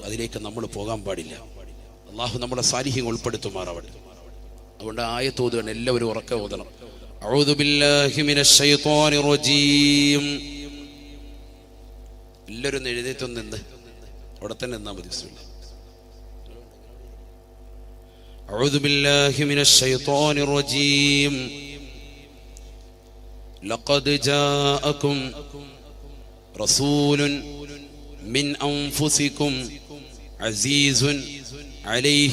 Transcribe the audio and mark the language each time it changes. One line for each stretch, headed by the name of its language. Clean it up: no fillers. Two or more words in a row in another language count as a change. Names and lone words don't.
Malayalam: അതിലേക്ക് നമ്മൾ പോകാൻ പാടില്ല. അള്ളാഹു നമ്മളെ സാലിഹീങ്ങൾ ഉൾപ്പെടുത്തുമാറാവട്ടെ. അതുകൊണ്ട് ആയത്ത് ഓതുകയാണ്, എല്ലാവരും ഉറക്കെ ഓതണം.
Arabic: أعوذ بالله من الشيطان الرجيم.
Malayalam: എല്ലാവരും എഴുന്നേറ്റ് നിന്ന് അവിടെ തന്നെ നിന്നാൽ മതി. ബിസ്മില്ലാഹ്.
Arabic: أعوذ بالله من الشيطان الرجيم. لقد جاءكم رسول من أنفسكم عزيز عليه